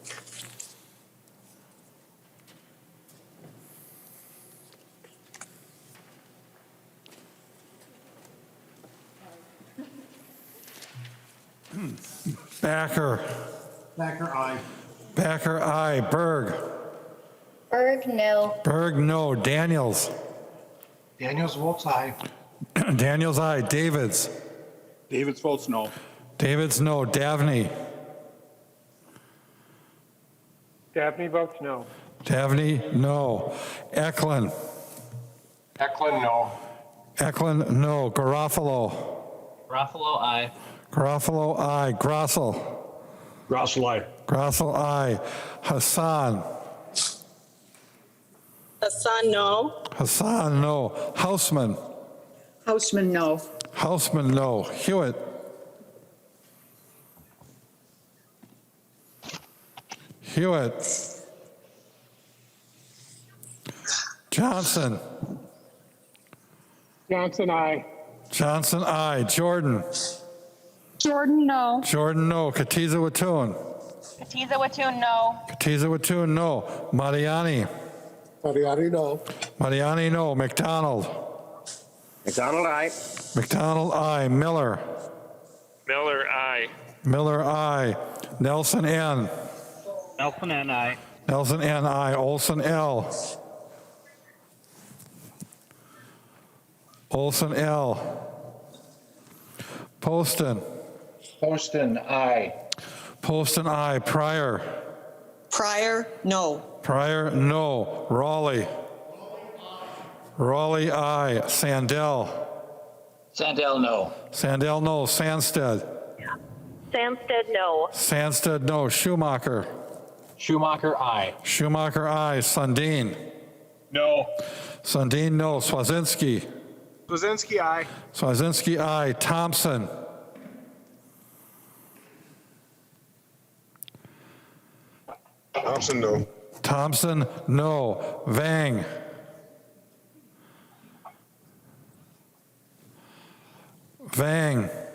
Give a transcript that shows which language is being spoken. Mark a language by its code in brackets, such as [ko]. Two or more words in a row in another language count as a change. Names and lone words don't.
[en] Backer. Thacker, aye. Backer, aye. Berg. Berg, no. Berg, no. Daniels. Daniels votes aye. Daniels, aye. Davids. Davids votes no. Davids, no. Davney. Dabney votes no. Davney, no. Eklund. Eklund, no. Eklund, no. Garofalo. Garofalo, aye. Garofalo, aye. Grossel. Grossel, aye. Grossel, aye. Hassan. Hassan, no. Hassan, no. Hausman. Hausman, no. Hausman, no. Hewitt. Hewitt. Johnson. Johnson, aye. Johnson, aye. Jordan. Jordan, no. Jordan, no. Katiza Watun. Katiza Watun, no. Katiza Watun, no. Mariani. Mariani, no. Mariani, no. McDonald. McDonald, aye. McDonald, aye. Miller. Miller, aye. Miller, I. Nelson, N. Nelson and I. Nelson, N, I. Olson, L. Olson, L. Poston. Poston, aye. Poston, I. Pryor. Pryor, no. Pryor, no. Raleigh. Raleigh, I. Sandell. Sandell, no. Sandell, no. Sandsted. Samstead, no. Sandsted, no. Schumacher. Schumacher, aye. Schumacher, I. Sundin. No. Sundin, no. Swazinski. Swazinski, aye. Swazinski, I. Thompson. Thompson, no. Thompson, no. Vang. Vang.